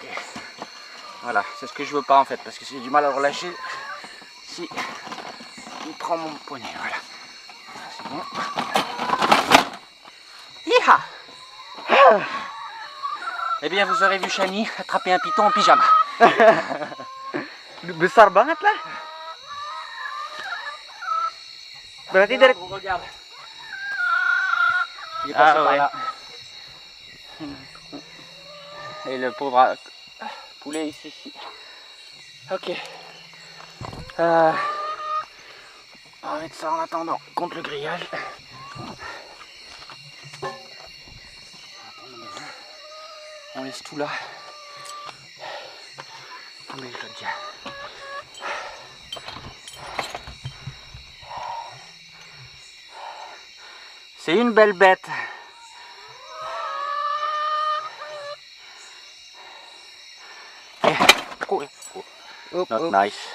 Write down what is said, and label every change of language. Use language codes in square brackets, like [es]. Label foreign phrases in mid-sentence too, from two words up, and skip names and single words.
[fr] Voilà, c'est ce que je veux pas en fait, parce que j'ai du mal à le relâcher si il prend mon poignet. Voilà. C'est bon. Iha! Eh bien, vous aurez vu Chani attraper un python en pyjama. [id] Besar banget lah. Berarti dari... [fr] Regarde. Il est passé par là. Et le pauvre poulet ici. Ok. On va mettre ça en attendant contre le grillage. On laisse tout là. On met le dia. C'est une belle bête. [en] Not nice.